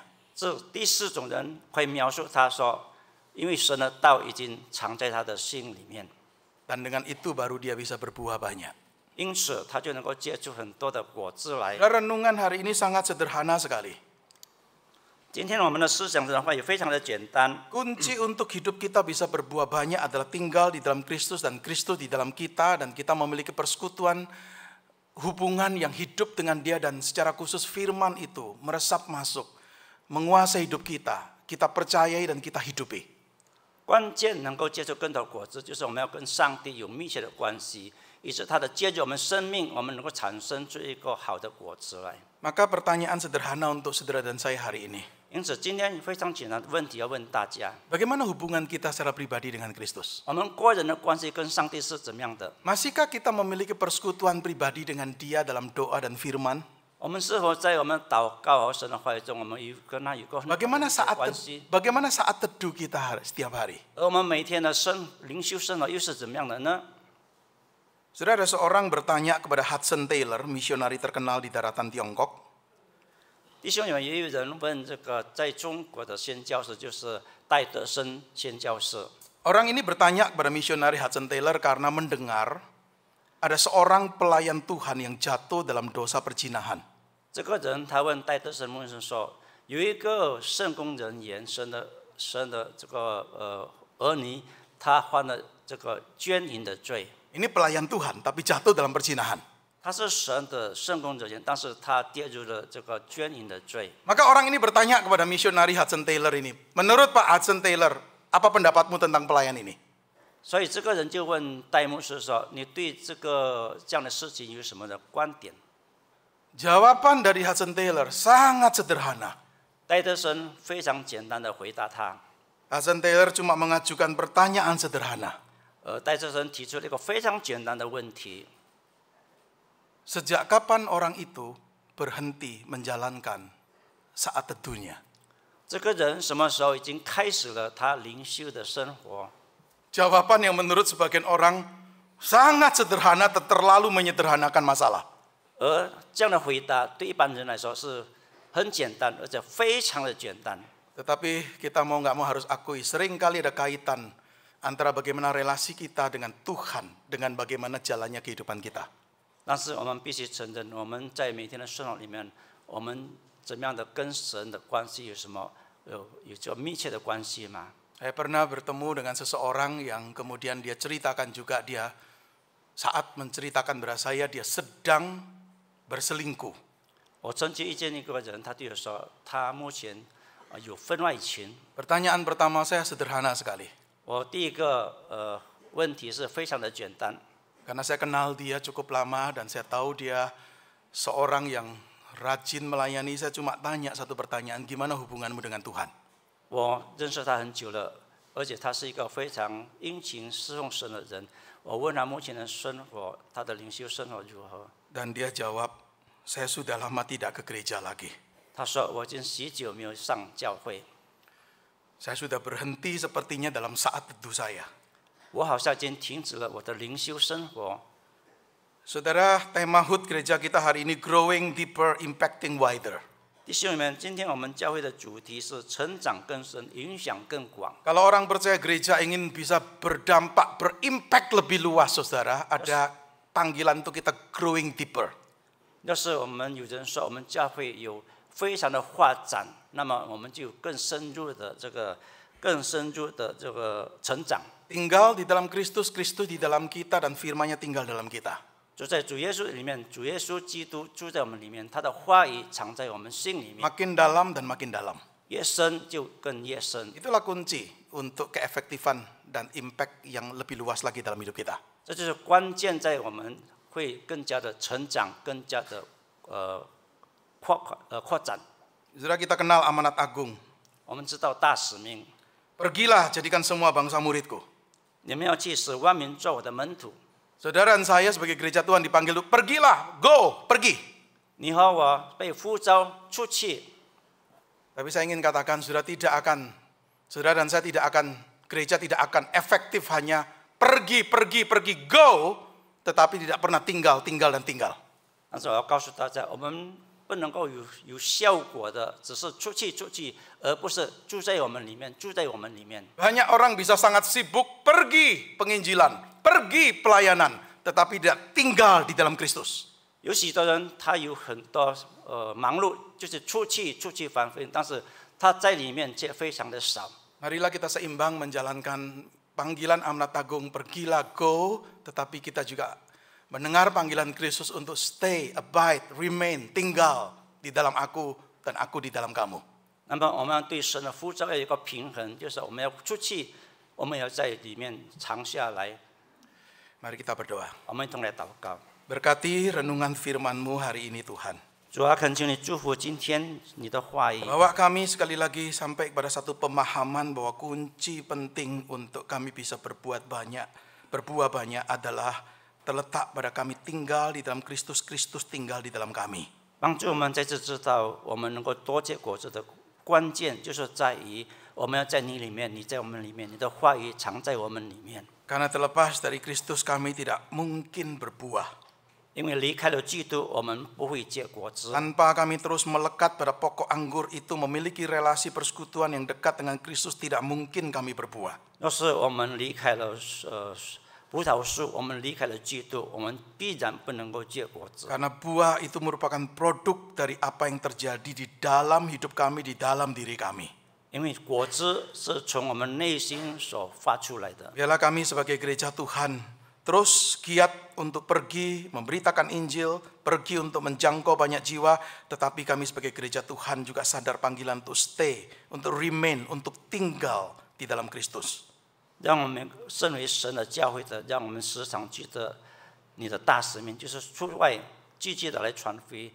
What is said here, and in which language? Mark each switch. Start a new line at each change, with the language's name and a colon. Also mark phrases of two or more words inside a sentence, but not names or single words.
Chinese: 这第4种人会描述他说，因为神的道已经藏在他的心里面，
Indonesian: Dan dengan itu baru dia bisa berbuah banyak.
Chinese: 因此他就能够结出很多的果子来。
Indonesian: Renungan hari ini sangat sederhana sekali.
Chinese: 今天我们的思想的话也非常的简单。
Indonesian: Kunci untuk hidup kita bisa berbuah banyak adalah tinggal di dalam Kristus dan Kristus di dalam kita, dan kita memiliki persekutuan hubungan yang hidup dengan Dia, dan secara khusus firman itu meresap masuk, menguasai hidup kita. Kita percayai dan kita hidupi.
Chinese: 关键能够结出更多果子，就是我们要跟上帝有密切的关系，以致他的接着我们生命，我们能够产生出一个好的果子来。
Indonesian: Maka pertanyaan sederhana untuk saudara dan saya hari ini.
Chinese: 因此，今天非常简单的问题要问大家：
Indonesian: Bagaimana hubungan kita secara pribadi dengan Kristus?
Chinese: 我们个人的关系跟上帝是怎么样的？
Indonesian: Masihkah kita memiliki persekutuan pribadi dengan Dia dalam doa dan firman?
Chinese: 我们是否在我们祷告和神的话语中，我们跟他有个很好的 关系？
Indonesian: Bagaimana saat teduh kita setiap hari?
Chinese: 而我们每天的灵修生活又是怎么样的呢？
Indonesian: Sudah ada seorang bertanya kepada Hudson Taylor, misionari terkenal di daratan Tiongkok.
Chinese: 弟兄们，也有人问这个在中国的宣教士，就是戴德生宣教士。
Indonesian: Orang ini bertanya kepada misionari Hudson Taylor karena mendengar ada seorang pelayan Tuhan yang jatuh dalam dosa perzinahan.
Chinese: 这个人他问戴德生牧师说，有一个圣工人员生的这个儿女，他犯了这个奸淫的罪。
Indonesian: Ini pelayan Tuhan tapi jatuh dalam perzinahan.
Chinese: 他是神的圣工人员，但是他跌入了这个奸淫的罪。
Indonesian: Maka orang ini bertanya kepada misionari Hudson Taylor ini, menurut Pak Hudson Taylor, apa pendapatmu tentang pelayan ini?
Chinese: 所以这个人就问戴牧师说：“你对这样的事情有什么的观点？”
Indonesian: Jawaban dari Hudson Taylor sangat sederhana.
Chinese: 戴德生非常简单的回答他。
Indonesian: Hudson Taylor cuma mengajukan pertanyaan sederhana.
Chinese: 戴德生提出了一个非常简单的问题：
Indonesian: Sejak kapan orang itu berhenti menjalankan saat teduhnya?
Chinese: 这个人什么时候已经开始了他灵修的生活？
Indonesian: Jawaban yang menurut sebagian orang sangat sederhana, terlalu menyederhanakan masalah.
Chinese: 而这样的回答对一般人来说是很简单，而且非常的简单。
Indonesian: Tetapi kita mau nggak mau harus akui, seringkali ada kaitan antara bagaimana relasi kita dengan Tuhan dengan bagaimana jalannya kehidupan kita.
Chinese: 但是我们必须承认，我们在每天的生活里面，我们怎么样的跟神的关系有什么有这密切的关系吗？
Indonesian: Saya pernah bertemu dengan seseorang yang kemudian dia ceritakan juga, dia saat menceritakan kepada saya dia sedang berselingkuh.
Chinese: 我曾经遇见一个人，他对我说，他目前有婚外情。
Indonesian: Pertanyaan pertama saya sederhana sekali.
Chinese: 我第一个问题是非常的简单，
Indonesian: Karena saya kenal dia cukup lama dan saya tahu dia seorang yang rajin melayani, saya cuma tanya satu pertanyaan, gimana hubunganmu dengan Tuhan?
Chinese: 我认识他很久了，而且他是一个非常殷勤侍奉神的人。我问他目前的生活，他的灵修生活如何？
Indonesian: Dan dia jawab, saya sudah lama tidak ke gereja lagi.
Chinese: 他说我已经许久没有上教会，
Indonesian: Saya sudah berhenti sepertinya dalam saat teduh saya.
Chinese: 我好像已经停止了我的灵修生活。
Indonesian: Saudara, tema HUT gereja kita hari ini
English: growing deeper, impacting wider.
Chinese: 弟兄们，今天我们教会的主题是成长更深，影响更广。
Indonesian: Kalau orang percaya gereja ingin bisa berdampak, berimpact lebih luas, saudara, ada panggilan untuk kita
English: growing deeper.
Chinese: 要是我们有人说我们教会有非常的发展，那么我们就有更深入的这个成长。
Indonesian: Tinggal di dalam Kristus, Kristus di dalam kita, dan firman-Nya tinggal dalam kita.
Chinese: 就在主耶稣里面，主耶稣基督住在我们里面，他的话语藏在我们心里面，
Indonesian: Makin dalam dan makin dalam.
Chinese: 越深就更越深。
Indonesian: Itulah kunci untuk keefektifan dan impact yang lebih luas lagi dalam hidup kita.
Chinese: 这就是关键，在我们会更加的成长，更加的扩展。
Indonesian: Saudara, kita kenal amanat agung.
Chinese: 我们知道大使命，
Indonesian: Pergilah, jadikan semua bangsa muridku.
Chinese: 你们要去使万民做我的门徒。
Indonesian: Saudara dan saya sebagai gereja Tuhan dipanggil, pergilah, go, pergi.
Chinese: 你和我被呼召出去，
Indonesian: Tapi saya ingin katakan, saudara dan saya tidak akan Gereja tidak akan efektif hanya pergi, go, tetapi tidak pernah tinggal, dan tinggal.
Chinese: 但是我要告诉大家，我们不能够有效果的，只是出去，而不是住在我们里面。
Indonesian: Banyak orang bisa sangat sibuk pergi penginjilan, pergi pelayanan, tetapi tidak tinggal di dalam Kristus.
Chinese: 有许多人他有很多忙碌，就是出去传福音，但是他在里面却非常的少。
Indonesian: Marilah kita seimbang menjalankan panggilan amanat agung, pergilah, go, tetapi kita juga mendengar panggilan Kristus untuk
English: stay, abide, remain,
Indonesian: tinggal di dalam aku dan aku di dalam kamu.
Chinese: 那么我们对神的呼召要有一个平衡，就是我们要出去，我们要在里面长下来。
Indonesian: Mari kita berdoa.
Chinese: 我们一同来祷告。
Indonesian: Berkati renungan firman-Mu hari ini Tuhan.
Chinese: 主啊，恳求你祝福今天你的话语。
Indonesian: Bawa kami sekali lagi sampai kepada satu pemahaman bahwa kunci penting untuk kami bisa berbuat banyak, berbuah banyak adalah terletak pada kami tinggal di dalam Kristus, Kristus tinggal di dalam kami.
Chinese: 帮助我们再次知道，我们能够多结果子的关键，就是在于我们要在你里面，你在我们里面，你的话语藏在我们里面。
Indonesian: Karena terlepas dari Kristus kami tidak mungkin berbuah.
Chinese: 因为离开了基督，我们不会结果子。
Indonesian: Tanpa kami terus melekat pada pokok anggur itu, memiliki relasi persekutuan yang dekat dengan Kristus, tidak mungkin kami berbuah.
Chinese: 要是我们离开了葡萄树，我们离开了基督，我们必然不能够结果子。
Indonesian: Karena buah itu merupakan produk dari apa yang terjadi di dalam hidup kami, di dalam diri kami.
Chinese: 因为果子是从我们内心所发出来的。
Indonesian: Biarlah kami sebagai gereja Tuhan terus giat untuk pergi memberitakan Injil, pergi untuk menjangkau banyak jiwa, tetapi kami sebagai gereja Tuhan juga sadar panggilan untuk stay, untuk remain, untuk tinggal di dalam Kristus.
Chinese: 让我们身为神的教会的，让我们时常记得你的大使命，就是出外积极的来传福音。